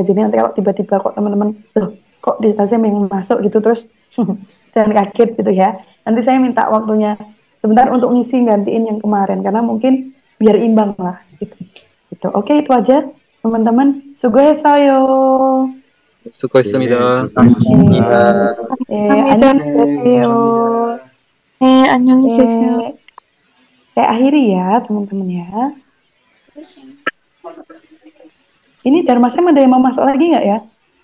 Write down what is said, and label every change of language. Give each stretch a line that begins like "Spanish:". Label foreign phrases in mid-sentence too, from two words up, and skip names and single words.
Indonesian: Jadi nanti kalau tiba-tiba kok teman-teman, loh kok di Darmasem yang masuk gitu, terus jangan kaget gitu ya. Nanti saya minta waktunya sebentar untuk ngisi gantiin yang kemarin, karena mungkin biar imbang lah gitu. Oke, itu aja teman-teman. Sugohaseyo.
Korean: 수고했습니다. 안녕하세요. 안녕히 계세요.
Indonesian: Saya akhiri ya teman-teman ya. Ini Darmasem ada yang mau masuk lagi nggak ya?